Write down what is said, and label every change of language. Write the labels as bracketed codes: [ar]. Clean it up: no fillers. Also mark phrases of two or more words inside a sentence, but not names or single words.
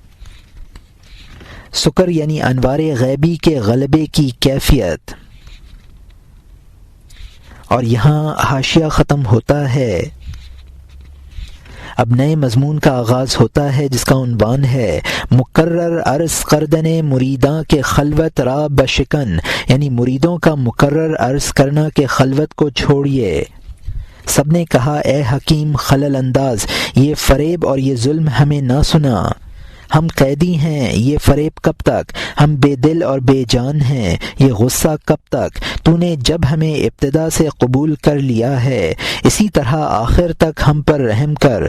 [ur] سکر یعنی انوار غیبی کے غلبے کی کیفیت۔ اور یہاں حاشیہ ختم ہوتا ہے۔ اب نئے مضمون کا آغاز ہوتا ہے جس کا عنوان ہے [fa] مقرر عرض کردن مریداں کے خلوت را بشکن، [ur] یعنی مریدوں کا مقرر عرض کرنا کہ خلوت کو چھوڑیے۔ سب نے کہا اے حکیم خلل انداز، یہ فریب اور یہ ظلم ہمیں نہ سنا، ہم قیدی ہیں، یہ فریب کب تک، ہم بے دل اور بے جان ہیں، یہ غصہ کب تک، تو نے جب ہمیں ابتدا سے قبول کر لیا ہے اسی طرح آخر تک ہم پر رحم کر،